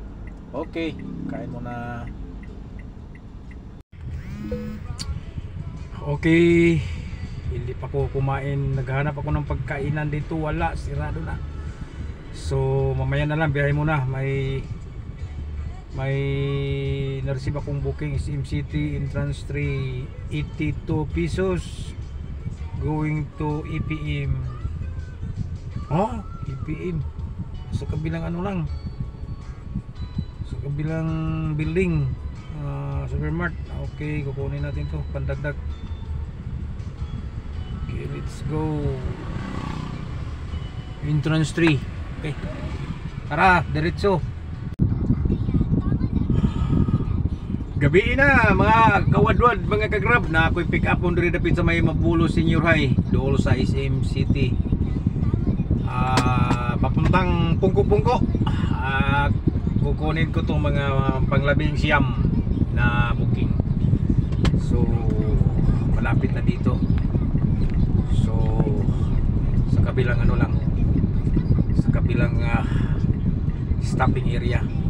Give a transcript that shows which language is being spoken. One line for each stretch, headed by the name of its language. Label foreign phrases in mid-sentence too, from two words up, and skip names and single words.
Filipino: Okay, kain muna. Okay, hindi pa ko kumain. Naghahanap ako ng pagkainan dito, wala, sirado na. So mamaya na lang, biyahe muna. May na-receive akong booking, SimCity entrance 3, 82 pesos
English: going to
Filipino: EPM. EPM sa kabilang lang, sa kabilang building, Supermart. Okay, kukunin natin to, pandagdag.
English: Okay, let's go. Entrance 3.
Filipino: Okay, tara, diretso.
Cebuano: Gabi na mga kawadwad, mga kagrab, na ako'y pick up on diri dapit sa may Mabulo Senior High, dool sa SM City.
Filipino: Papuntang Pungko-Pungko. Kukunin ko tong mga panglabing siyam na booking. So malapit na dito. So sa kabilang ano lang, sa kabilang stopping area.